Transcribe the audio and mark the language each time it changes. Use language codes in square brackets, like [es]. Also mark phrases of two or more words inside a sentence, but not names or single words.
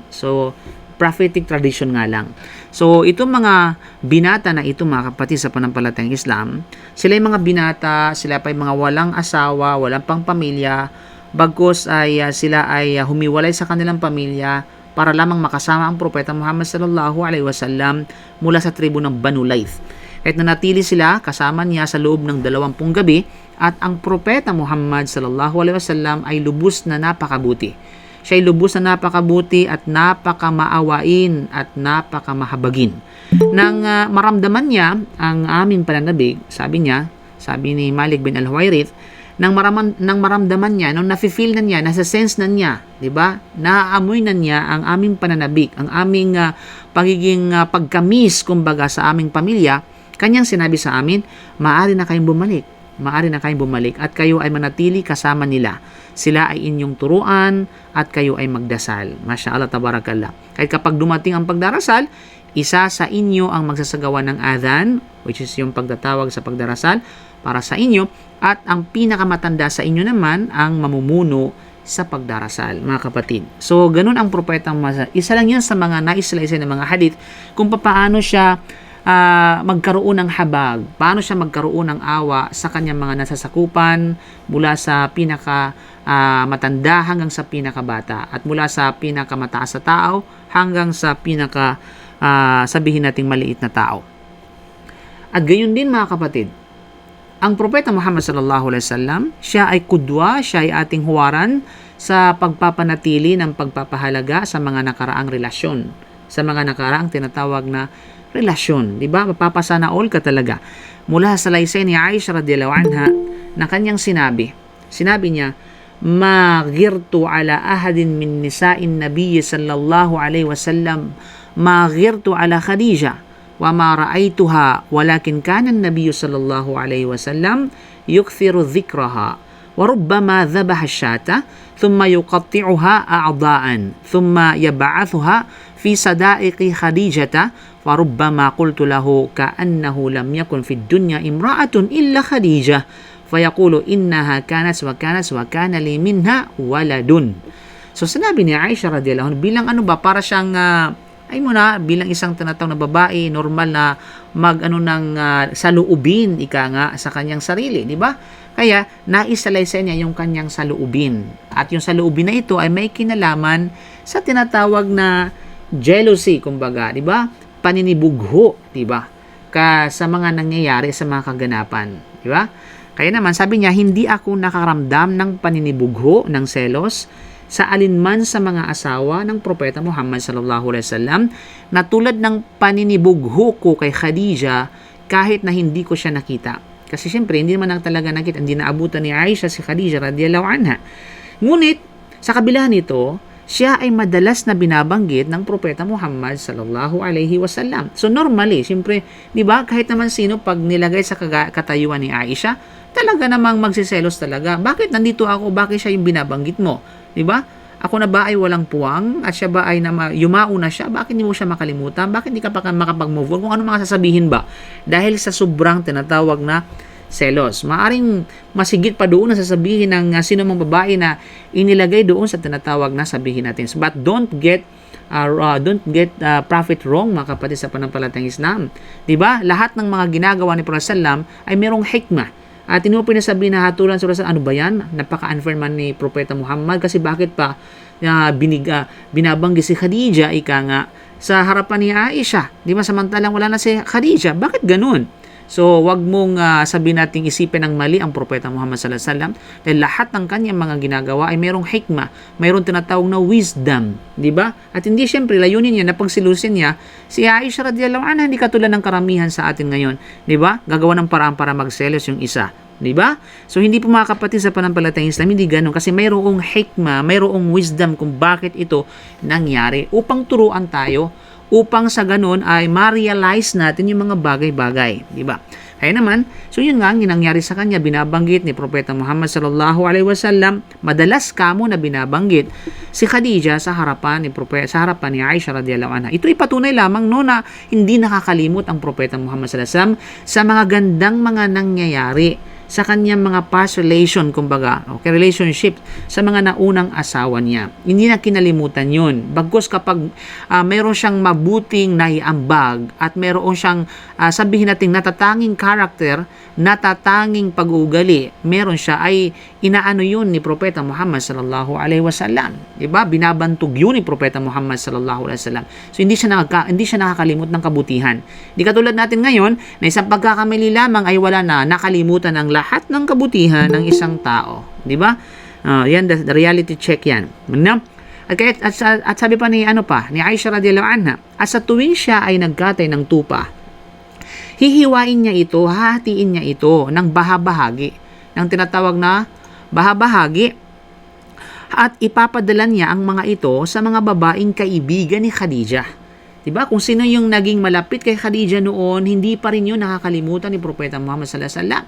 [tl] So [en] prophetic tradition [tl] nga lang. So, itong mga binata na ito mga kapatid sa panampalatayang Islam, sila yung mga binata, sila pa yung mga walang asawa, walang pang pamilya, bagkus ay sila ay humiwalay sa kanilang pamilya para lamang makasama ang Propeta Muhammad [ar] صلى الله عليه وسلم [tl] mula sa tribo ng Banu Layth. Kahit nanatili sila kasama niya sa loob ng 20 gabi, at ang Propeta Muhammad [ar] صلى الله عليه وسلم [tl] ay lubos na napakabuti. Siya ay lubos na napakabuti at napakamaawain at napakamahabagin. Nang maramdaman niya ang aming pananabig, sabi ni Malik bin Al-Huwairith, nang maramdaman niya, nung nafe-feel na niya, nasa sense na niya, di ba? Naaamoy na niya ang aming pananabig, ang aming pagiging pagkamis, kumbaga, sa aming pamilya, kanyang sinabi sa amin, maaari na kayong bumalik at kayo ay manatili kasama nila. Sila ay inyong turuan at kayo ay magdasal. [ar] ما شاء الله، تبارك الله. [tl] Kahit kapag dumating ang pagdarasal, isa sa inyo ang magsasagawa ng adhan, [en] which is [tl] yung pagtatawag sa pagdarasal para sa inyo, at ang pinakamatanda sa inyo naman ang mamumuno sa pagdarasal, mga kapatid. So, ganun ang propeta Muhammad. Isa lang yan sa mga naislaysay ng mga hadith kung paano siya magkaroon ng habag, paano siya magkaroon ng awa sa kanyang mga nasasakupan mula sa pinaka matanda hanggang sa pinakabata, at mula sa pinakamataas sa tao hanggang sa pinaka sabihin nating maliit na tao. At gayon din mga kapatid, ang Propeta Muhammad [ar] صلى الله عليه وسلم, [tl] siya ay kudwa, siya ay ating huwaran sa pagpapanatili ng pagpapahalaga sa mga nakaraang relasyon, sa mga nakaraang tinatawag na relasyon, di ba? Mapapasana all ka talaga. Mula sa laysay ni Aisha [ar] رضي الله عنها [tl] na kanyang sinabi niya, [ar] ما غرت على أحد من نساء النبي صلى الله عليه وسلم ما غرت على خديجة وما رأيتها ولكن كان النبي صلى الله عليه وسلم يكثر ذكرها وربما ذبح الشاة ثم يقطعها أعضاء ثم يبعثها في صدائق خديجة فربما قلت له كأنه لم يكن في الدنيا امرأة إلا خديجة فيقول إنها كانت وكانت وكان لي منها ولد. [tl] So sinabi ni Aisha [ar] رضي الله عنها [tl] bilang ano ba, para siyang bilang isang tinatawag na babae, normal na saluubin ika nga sa kanyang sarili, di ba? Kaya naisalaysay niya yung kanyang saluubin. At yung saluubin na ito ay may kinalaman sa tinatawag na jealousy, kumbaga, di ba? Paninibugho, di ba? Sa mga nangyayari sa mga kaganapan, di ba? Kaya naman, sabi niya, hindi ako nakaramdam ng paninibugho, ng selos, sa alinman sa mga asawa ng Propeta Muhammad [ar] صلى الله عليه وسلم [tl] na tulad ng paninibugho ko kay Khadija kahit na hindi ko siya nakita. Kasi siyempre, hindi naman talaga nakita, hindi naabutan ni Aisha si Khadija [ar] رضي الله عنها. [tl] Ngunit, sa kabila nito, siya ay madalas na binabanggit ng Propeta Muhammad [ar] صلى الله عليه وسلم. [en] So normally, [tl] siyempre, 'di ba, kahit naman sino pag nilagay sa katayuan ni Aisha, talaga namang magsiselos talaga. Bakit nandito ako? Bakit siya yung binabanggit mo? 'Di ba? Ako na ba ay walang puwang at siya ba ay yumao na siya? Bakit hindi mo siya makalimutan? Bakit hindi ka pa makapag-move on? Kung ano mga sasabihin ba? Dahil sa sobrang tinatawag na selos. Maaring masigit pa doon na sasabihin ng sino mang babae na inilagay doon sa tinatawag na sabihin natin. [en] But don't get profit wrong, [tl] mga kapatid sa panampalatayang Islam. 'Di ba? Lahat ng mga ginagawa ni Prophet sallam ay merong hikmah. At hindi mo pinasabihin na hatulan sa ano ba yan? Napaka-unfair man ni Propeta Muhammad kasi bakit pa binabanggi si Khadija sa harapan ni Aisha? Di ba, samantalang wala na si Khadija? Bakit ganun? So, wag mong sabihin nating isipin ng mali ang Propeta Muhammad [ar] صلى الله عليه وسلم [tl] dahil lahat ng kanyang mga ginagawa ay mayroong hikmah, mayroong tinatawag na wisdom, di ba? At hindi siyempre layunin niya na pagsilusin niya si Aisha [ar] رضي الله عنها, [tl] hindi katulad ng karamihan sa atin ngayon, di ba? Gagawa ng paraan para magselos yung isa, di ba? So, hindi po mga kapatid sa panampalatayang Islam, hindi ganun kasi mayroong hikmah, mayroong wisdom kung bakit ito nangyari upang turuan tayo, upang sa ganun ay ma-realize natin yung mga bagay-bagay, di ba? Kaya naman, so yun nga ang nangyari sa kanya, binabanggit ni Propeta Muhammad [ar] صلى الله عليه وسلم, [tl] madalas kamo na binabanggit si Khadija sa harapan ni Aisha [ar] رضي الله عنها. [tl] Ito ipatunay lamang na hindi nakakalimot ang Propeta Muhammad [ar] صلى الله عليه وسلم [tl] sa mga gandang mga nangyayari sa kanyang mga [en] past relation, [tl] kumbaga, okay, relationship sa mga naunang asawa niya. Hindi na kinalimutan yun. Bagkus kapag mayroon siyang mabuting naiambag at mayroon siyang sabihin natin natatanging character, natatanging pag-uugali, meron siya, ay inaano yun ni Propeta Muhammad [ar] صلى الله عليه وسلم. [tl] Diba? Binabantog yun ni Propeta Muhammad [ar] صلى الله عليه وسلم. [tl] So hindi siya nakakalimot ng kabutihan. Di katulad natin ngayon na isang pagkakamali lamang ay wala na, nakalimutan ng lahat ng kabutihan ng isang tao, di ba? Yan [en] the reality check [tl] yan. No? At sabi pa ni Aisha [ar] رضي الله عنها, [tl] at sa tuwing siya ay nagkatay ng tupa, hihiwain niya ito, hahatiin niya ito ng bahagi, ng tinatawag na bahagi, at ipapadala niya ang mga ito sa mga babaeng kaibigan ni Khadija. Diba? Kung sino yung naging malapit kay Khadija noon, hindi pa rin yun nakakalimutan ni Propeta Muhammad [ar] صلى الله عليه وسلم.